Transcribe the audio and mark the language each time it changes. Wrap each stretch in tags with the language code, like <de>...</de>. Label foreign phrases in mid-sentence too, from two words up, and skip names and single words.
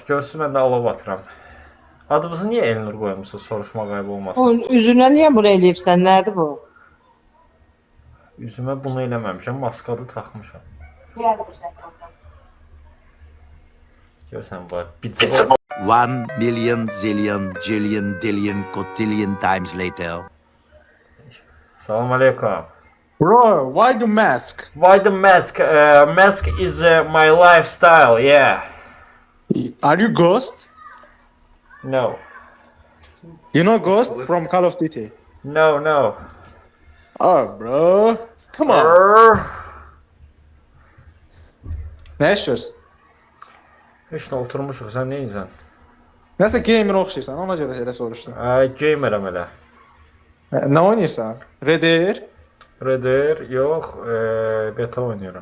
<az>Görsün, mən də alov atıram. Adımızı niyə Elnur qoymusunuz, soruşmaq qayıb olmasın? Onun üzünə niyə bunu eləyirsən? Nədir bu? Üzümə bunu eləməmişəm, maskadı taxmışam. Görsən var, bici.</az> <en>1 million zillion jillion dillion cotillion times later.</en> <az>Salam aleykum.</az> <en>Bro, why the mask? Why the mask? Mask is my lifestyle, yeah. Are you Ghost? No. You know Ghost from Call of Duty? No. Oh, bro. Come on.</en> <az>Nə işləyirsən? Heç nə oturmuşuq, sən nə edirsən? Nəsə gamer oxşayırsan, ona görə elə soruşdum. Gamerəm elə. Nə oynayırsan? Red Dead? Red Dead, yox, beta oynayıram.</az>